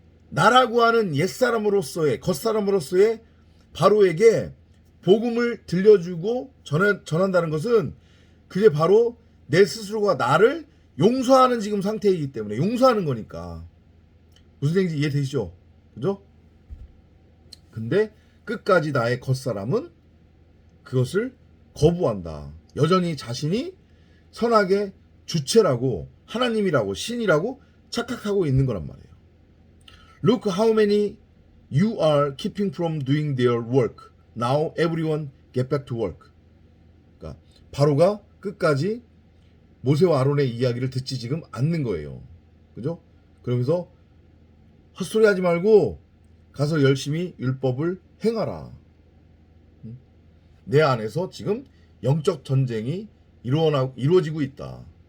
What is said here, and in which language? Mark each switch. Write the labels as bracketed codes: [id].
[ko] 나라고 하는 옛사람으로서의, 겉사람으로서의 바로에게 복음을 들려주고 전한다는 것은, 그게 바로 내 스스로가 나를 용서하는 지금 상태이기 때문에, 용서하는 거니까. 무슨 얘기인지 이해되시죠? 그죠? 근데 끝까지 나의 겉사람은 그것을 거부한다. 여전히 자신이 선악의 주체라고, 하나님이라고, 신이라고 착각하고 있는 거란 말이에요. [en] Look how many you are keeping from doing their work. Now everyone get back to work. [ko] 그러니까 바로가 끝까지 모세와 아론의 이야기를 듣지 지금 않는 거예요. 그죠? 그러면서 헛소리 하지 말고 가서 열심히 율법을 행하라. 내 안에서 지금 영적 전쟁이 이루어지고 있다.